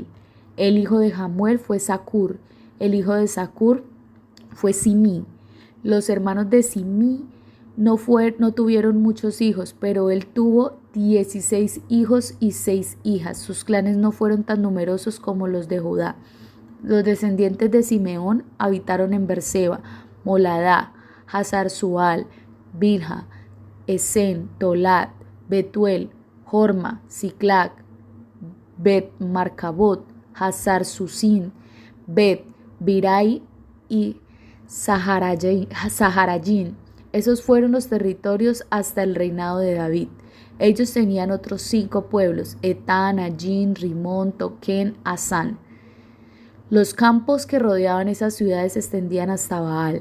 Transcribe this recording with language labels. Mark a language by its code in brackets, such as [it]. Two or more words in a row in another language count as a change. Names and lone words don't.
[es] El hijo de Jamuel fue Zacur. El hijo de Zacur fue Simí. Los hermanos de Simí no tuvieron muchos hijos, pero él tuvo 16 hijos y 6 hijas. Sus clanes no fueron tan numerosos como los de Judá. Los descendientes de Simeón habitaron en Berseba, Moladá, Hazar Sual, Bilha, Esen, Tolat, Betuel, Horma, Siclac, Bet Marcabot, Hazar Susin, Bet Birai y Saharayín. Esos fueron los territorios hasta el reinado de David. Ellos tenían otros 5 pueblos: Etán, Ayín, Rimón, Toquén, Asán. Los campos que rodeaban esas ciudades se extendían hasta Baal.